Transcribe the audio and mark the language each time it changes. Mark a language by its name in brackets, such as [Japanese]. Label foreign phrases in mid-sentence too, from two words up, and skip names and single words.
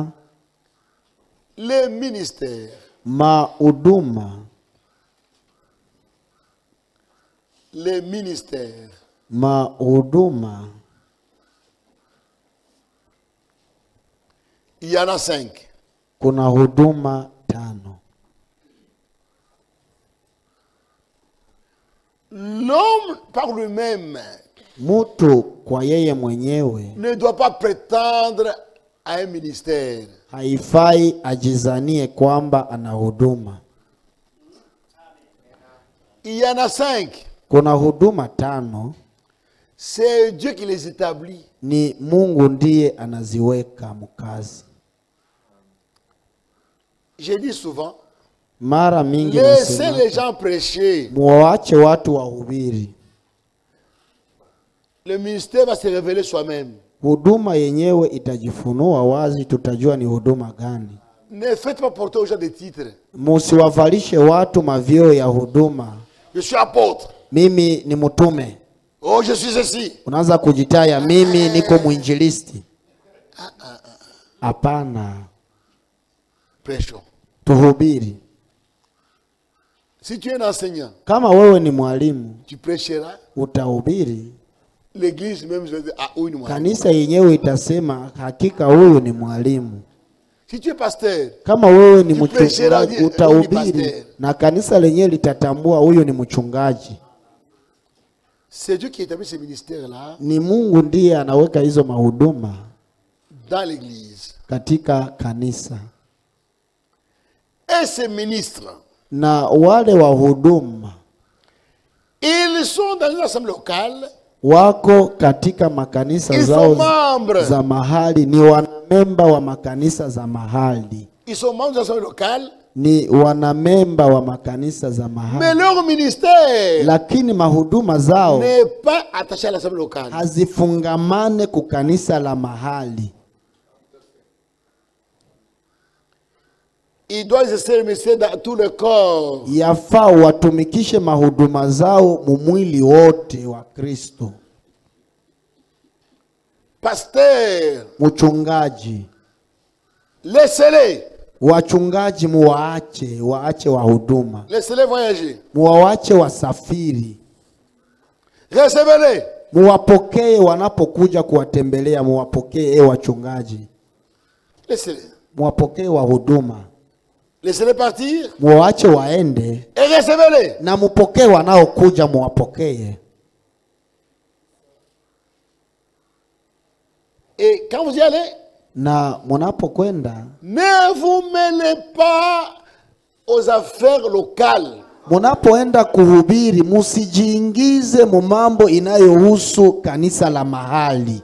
[French] les ministères, [Swahili] mahuduma, [French] les ministères, [Swahili] mahuduma, [French] il y en a 5. [Swahili] Kuna huduma 5. [French] L'homme par lui-même [Swahili] mtu kwa yeye mwenyewe [French] ne doit pas prétendre à un ministère. [Swahili] Haifai ajizanie kwamba ana huduma. [French] Il y en a 5. [Swahili] Kuna huduma 5. [French] C'est Dieu qui les établit. [Swahili] Ni Mungu ndiye anaziweka mkazi. [French] Je dis souvent, [Swahili] mara mingi [French] laissez les gens prêcher. [Swahili] Muache watu wahubiri. [French] Le ministère va se révéler soi-même. [Swahili] Huduma yenyewe itajifunua wazi, tutajua ni huduma gani. [French] Ne faites pas porter aux gens des titres. [Swahili] Musiwavalishe watu mavyeo ya huduma. [French] Je suis apôtre. [Swahili] Mimi ni mtume. [French] Oh, je suis ceci. [Swahili] Unaanza kujitaya mimi niko mwinjilisti. Hapana. [French] Prêchons. [Swahili] Tuhubiri. [French] Si tu es un enseignant, [Swahili] kama wewe ni mwalimu, [French] tu prêcheras. [Swahili] Utahubiri. [French] L'église même je vais dire, ah, oui, [Swahili] ni mwalimu. Kanisa yenyewe itasema hakika huyu ni mwalimu. [French] Si tu es pasteur, [Swahili] kama wewe ni [French] tu prêcheras, [Swahili] mchungaji, [French] on dit pasteur. [Swahili] utahubiri na kanisa lenyewe litatambua huyo ni mchungaji. [French] C'est Dieu qui établit ce ministère-là [Swahili] Ni Mungu ndiye anaweka hizo mahuduma [French] dans l'église. [Swahili] katika kanisa. [French] Et ces ministres, [Swahili] Na wale wahuduma [French] ils sont dans une assemblée locale. [Swahili] wako katika makanisa [French] Ils [Swahili] zao [French] sont membres. [Swahili] za mahali, ni wanamemba wa makanisa za mahali. [French] Ils sont membres de l'assemblée locale. [Swahili] Ni wanamemba wa makanisa za [French] Mais [Swahili] mahali. [French] leur ministère [Swahili] Lakini mahuduma zao [French] n'est pas attaché à l'assemblée locale. [Swahili] hazifungamane kukanisa la mahali. [French] Ils doivent exercer le ministère dans tout le corps. [Swahili] Yafaa watumikishe mahuduma zao mumwili wote wa Kristo. [French] Pasteur, [Swahili] Mchungaji, [French] laissez-les. [Swahili] wachungaji waache wahuduma. [French] Laissez-les voyager. [Swahili] Muwaache wasafiri. [French] Recevez-les. [Swahili] Muwapokee wanapokuja kuwatembelea, muwapokee wachungaji. [French] Laissez-les. [Swahili] Muwapokee wahuduma. [French] Laissez-les partir. [Swahili] Muwaache waende [French] Et recevez-les. [Swahili] na mupokee wanaokuja, muwapokee. [French] Et quand vous y allez, [Swahili] Na munapokwenda, [French] ne vous mêlez pas aux affaires locales. [Swahili] munapoenda kuhubiri, musijiingize mu mambo inayohusu kanisa la mahali.